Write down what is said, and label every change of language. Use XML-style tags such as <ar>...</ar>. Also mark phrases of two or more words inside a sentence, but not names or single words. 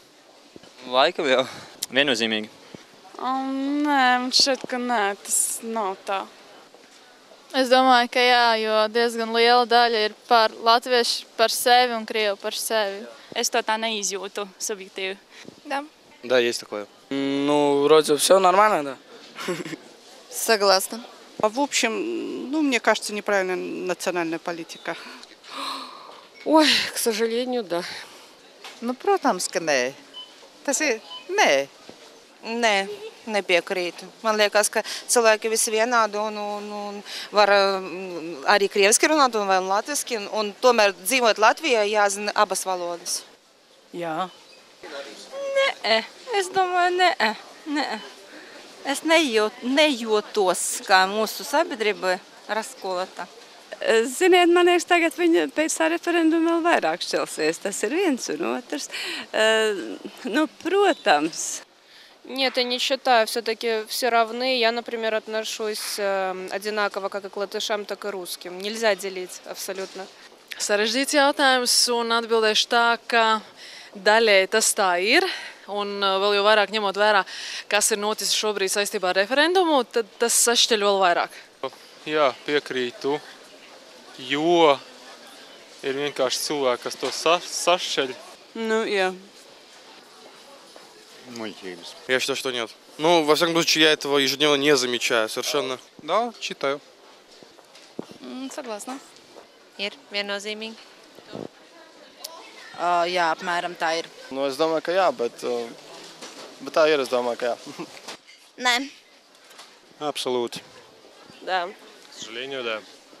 <lv>Laikam jau. Viennozīmīgi. Nē, man šķiet, ka nē, tas nav tā. Es domāju, ka jā, jo diezgan liela daļa ir latvieši par sevi un krievi par sevi. Es to tā neizjūtu subjektīvi.</lv> <ru>Да. Да, есть такое. Вроде все нормально, да. Согласна. В общем, мне кажется, неправильная национальная политика. Ой, к сожалению, да.</ru> <lv>Protams, ka nē. Tas ir nē. Nē, nepiekrītu. Man liekas, ka cilvēki visi vienādi un var arī krieviski runāt un latviski. Un tomēr dzīvot Latvijā jāzina abas valodas. Jā. Nē, es domāju, nē. Es nejūtos, kā mūsu sabiedrība raskolata. Ziniet, man liekas, tagad viņa pēc tā referenduma vēl vairāk šķelsies. Tas ir viens un otrs. Protams.</lv> <ru>Нет, я не считаю, все-таки все равны. Я, например, отношусь одинаково как и к латышам, так и русским. Нельзя делить абсолютно.</ru> <lv>Sarežģīts jautājums, un atbildēšu tā, ka daļēji tas tā ir. Un vēl jau vairāk ņemot vērā, kas ir noticis šobrīd saistībā ar referendumu, tad tas sašķeļ vēl vairāk. Jā, piekrītu, jo ir vienkārši cilvēki, kas to sašķeļ. Jā. Muļķības.</lv> <ru>Я считаю, что нет. Во всяком случае, я этого ежедневно не замечаю совершенно. Да, читаю. Согласна.</ru> <lv>Ir viennozīmīgi. Jā, apmēram tā ir. Es domāju, ka jā, bet tā ir, es domāju, ka jā. Nē. Absolūti.</lv> <ru>Да. К сожалению, да.</ru>